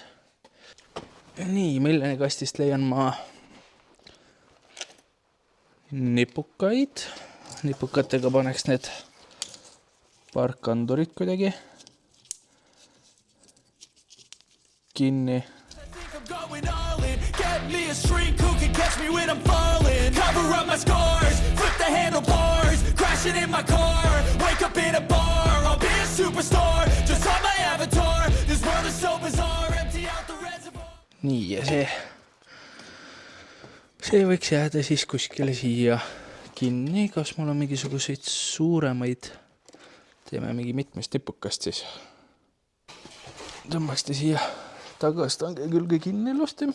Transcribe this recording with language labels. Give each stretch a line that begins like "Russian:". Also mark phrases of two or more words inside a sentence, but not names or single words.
Estonian: Nii, miljonikastist leian ma nipukaid. Nipukatega paneks need parkandurid kuidagi kinni.
English: Get me a shrink who can catch me when I'm falling. Cover up my scars, flip the handlebars, crashing in my car, wake up in a bar. I'll be a superstar, just on my avatar. This world is so bizarre, empty out the reservoir.
Estonian: Nii, ja see võiks jääda siis kuskile siia kinni. Kas mul on mingisuguseid suuremaid teeme mingi mitmest nipukast siis. Tõmbaksti siia tagastange külge kinni ilusti.